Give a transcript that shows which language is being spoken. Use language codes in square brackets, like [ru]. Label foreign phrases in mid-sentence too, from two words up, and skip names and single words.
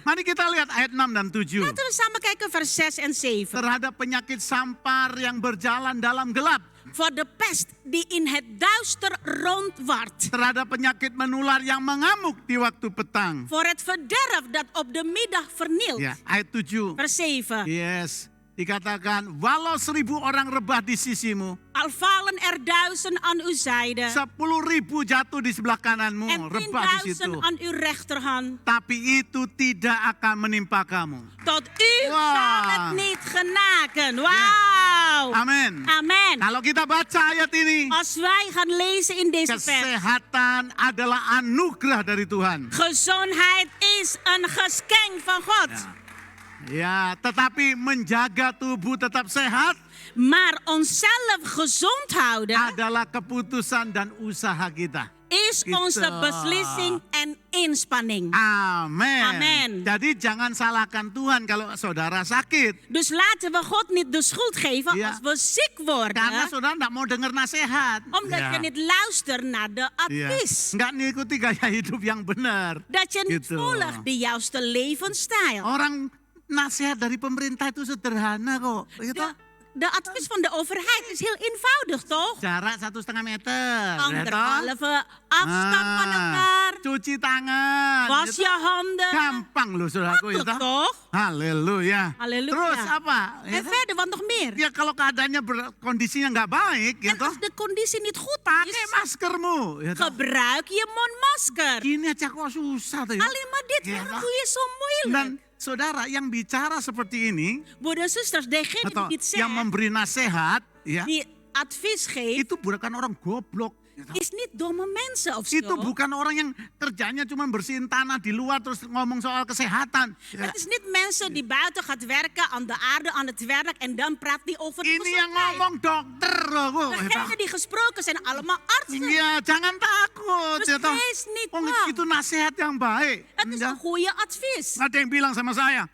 [id] Mari kita lihat ayat 6 dan 7. [nl] Laten we samen kijken vers 6 en 7. [id] Terhadap penyakit sampar yang berjalan dalam gelap. [nl] Voor de pest die in het duister rondwaart. [id] Terhadap penyakit menular yang mengamuk di waktu petang. [nl] Voor het verderf dat op de middag vernielt. [id] Ya, ayat 7. [nl] Vers 7. [en] Yes. [id] Dikatakan, walau 1000 orang rebah di sisimu, [nl] Al vallen er 1000 aan uw zijde [id] 10.000 jatuh di sebelah kananmu, [nl] en [id] rebah di situ. [nl] 10.000 aan uw rechterhand. [id] Tapi itu tidak akan menimpa kamu. [nl] Tot u Wah. zal het niet genaken. Wauw. [id] Amin. [nl] Amen. [id] Kalau kita baca ayat ini, [nl] Als wij gaan lezen in deze vers. [id] kesehatan adalah anugerah dari Tuhan. [nl] Gezondheid is een geschenk van God. [id] Ya, tetapi menjaga tubuh tetap sehat [nl] Maar onszelf gezond houden [id] adalah keputusan dan usaha kita. [nl] is [id] Gitu. [nl] onze beslissing en inspanning. [id] Amin. [nl] Amen. [id] Jadi jangan salahkan Tuhan kalau saudara sakit. [nl] Dus laten we God niet de schuld geven Ja. als we ziek worden. [id] Karena saudara tidak mau dengar nasihat. [nl] Omdat [id] Ya. [nl] je niet luistert naar de [id] Ya. [nl] advies. [id] Nggak ngikuti gaya hidup yang benar. [nl] Dat je niet [id] Gitu. [nl] volgt de juiste levensstijl. [id] Orang nasihat dari pemerintah itu sederhana kok. Gitu. [nl] De advies van de overheid is heel eenvoudig, toch? [id] Jarak 1,5 meter. gitu. [nl] Anderhalve afstand van elkaar. [id] Cuci tangan. [nl] Was [id] gitu. [nl] je handen. [id] Gampang loh saudaraku. [nl] Makkelijk, [id] Gitu. [nl] toch? [id] Haleluya. [nl] Halleluja. [id] Terus apa? [nl] En [id] Gitu. [nl] verder, wat nog meer? [id] Ya kalau keadaannya kondisinya nggak baik, [nl] En [id] gitu, [nl] als de conditie niet goed [id] pakai [nl] is, [id] maskermu. Gitu. [nl] gebruik je mondmasker. [id] Gini aja kok susah tuh ya. [nl] Alleen maar dit, Ja. waarom doe je zo moeilijk? [id] Dan saudara yang bicara seperti ini, [nl] Broeders en zusters, degene [id] atau [nl] die dit [id] yang [nl] zegt, [id] memberi nasihat, ya, [nl] die advies geeft, [id] itu bukan orang goblok. Gitu. [nl] is niet domme mensen of [id] Itu [nl] zo. [id] bukan orang yang kerjanya cuma bersihin tanah di luar terus ngomong soal kesehatan. Ya. [nl] Het is niet mensen die buiten gaat werken, aan de aarde, aan het werk en dan praat die over de [id] Ini yang [nl] gezondheid. [id] ngomong dokter loh. [nl] Degenen die gesproken zijn allemaal artsen. [id] Iya, jangan takut. [nl] Dus [id] ya toh. [nl] wees niet [id] Oh, [nl] bang. [id] itu nasihat yang baik. [nl] Het is [id] Ya. [nl] een goede advies. [id] Ada yang bilang sama saya,